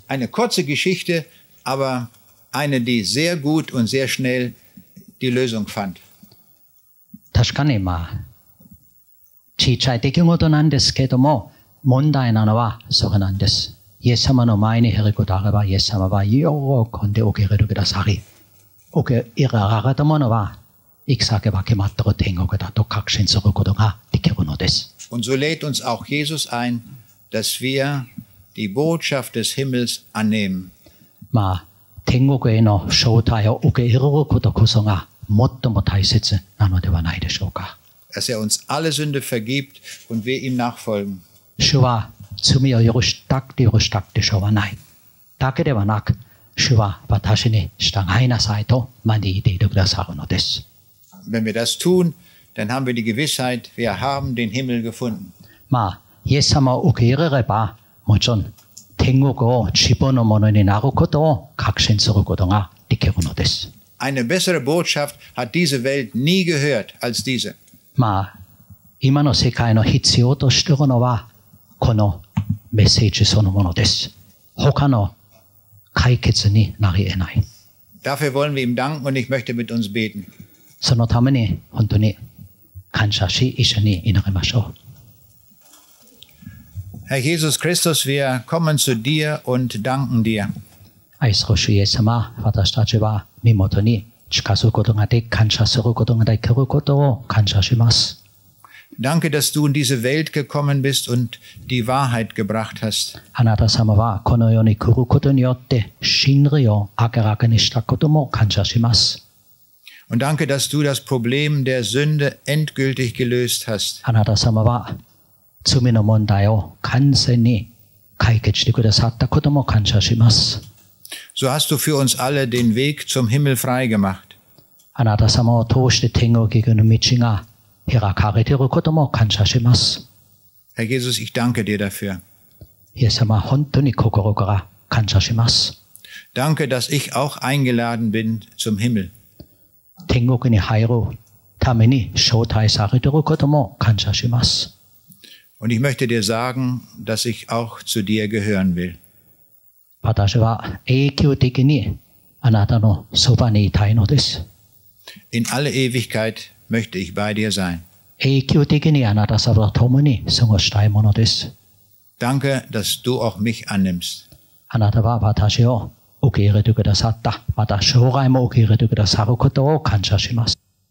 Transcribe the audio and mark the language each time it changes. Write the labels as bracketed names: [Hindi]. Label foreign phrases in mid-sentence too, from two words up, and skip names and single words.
[German] Eine kurze Geschichte, aber eine, die sehr gut und sehr schnell die Lösung fand. [Japanese] 確かに小さい出来事なんですけれども、問題なのはそれなんです。イエス様の前に減ることあれば、イエス様は喜んで受け入れてくださり、受け入れられたものは、行く先は決まっている天国だと確信することができるのです。 [German] Und so lädt uns auch Jesus ein, dass wir die Botschaft des Himmels annehmen. [Japanese] 天国への招待を受け入れることこそが最も大切なのではないでしょうか。 [German] Dass uns alle Sünde vergibt und wir ihm nachfolgen. [Japanese] 主は罪を許したくて許したくてしょうがない。だけではなく、主は私に従いなさいと招いていてくださるのです。 [German] Wenn wir das tun, dann haben wir die Gewissheit, wir haben den Himmel gefunden. [Japanese] イエス様を受け入れれば、もちろん天国を自分のものになることを確信することができるのです。 [German] Eine bessere Botschaft hat diese Welt nie gehört als diese. [Japanese] 今の世界の必要としているのは、このメッセージそのものです。他の解決になり得ない。 [German] Dafür wollen wir ihm danken und ich möchte mit uns beten. [Japanese] そのために本当に感謝し、一緒に祈りましょう。 [German] Herr Jesus Christus, wir kommen zu dir und danken dir. [Japanese] 愛する主イエス様、私たちは身元に近づくことができ、感謝することができることを感謝します。 [German] Danke, dass du in diese Welt gekommen bist und die Wahrheit gebracht hast. [Japanese] あなた様はこの世に来ることによって真理を明らかにしたことも感謝します。 [German] Und danke, dass du das Problem der Sünde endgültig gelöst hast. [Japanese] あなた様は罪の問題を完全に解決してくださったことも感謝します。 [German] So hast du für uns alle den Weg zum Himmel freigemacht. [Japanese] あなた様を通して天国行くの道が開かれていることも感謝します。 [German] Herr Jesus, ich danke dir dafür. [Japanese] イエス様、本当に心から感謝します。 [German] Danke, dass ich auch eingeladen bin zum Himmel. [Japanese] 天国に入るために招待されていることも感謝します。 [German] Und ich möchte dir sagen, dass ich auch zu dir gehören will. [Japanese] 私は永久的にあなたのそばにいたいのです。 [German] In alle Ewigkeit möchte ich bei dir sein. [Japanese] 永久的にあなた様と共に過ごしたいものです。 [German] Danke, dass du auch mich annimmst. [Japanese] あなたは私を受け入れてくださった。また将来も受け入れてくださることを感謝します。